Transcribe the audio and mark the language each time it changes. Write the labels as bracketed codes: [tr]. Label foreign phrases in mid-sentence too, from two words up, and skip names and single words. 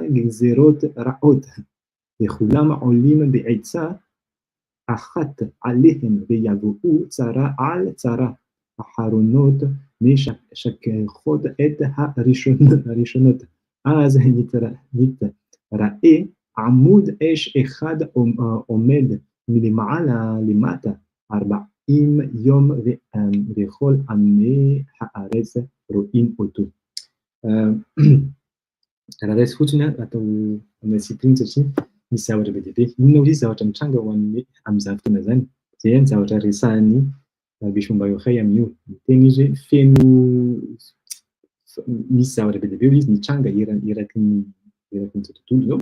[he] גזרות רעות וכולם עולים בעצה אחת עליהם ויבואו צרה על צרה אחרונות משכחות את הראשונות אז נתראה עמוד אש אחד עומד מלמעלה למטה 40 יום וכל עמי הארץ רואים אותו. [mg] Raha raisy fotsiny atao amin'ny discipline satria misy zavatra be dia be. Inona ozy izy zavatra mitranga ho an'ny am'izany fotoana zany. Zay ihany zavatra resahan'ny Rabbi Shimon Bar Yochai amin'io. Miteny izy hoe feno misy zavatra be dia be izy mitranga eraky ny tontolo zao.